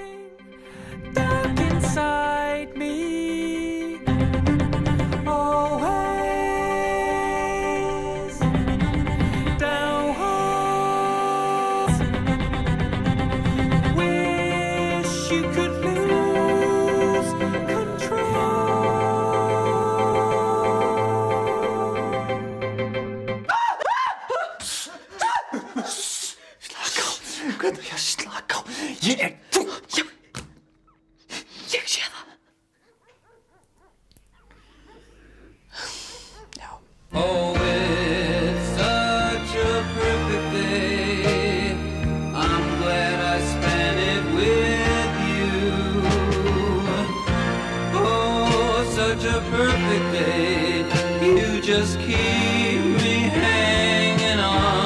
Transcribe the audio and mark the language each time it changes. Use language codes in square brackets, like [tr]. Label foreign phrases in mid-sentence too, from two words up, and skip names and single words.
[is] Hvernig ég slaka á? Ég er þú! Ég sé það. Já. [en] Oh, it's such a perfect day. I'm glad I spent it with you. Oh, such a perfect day. You just keep me hanging on.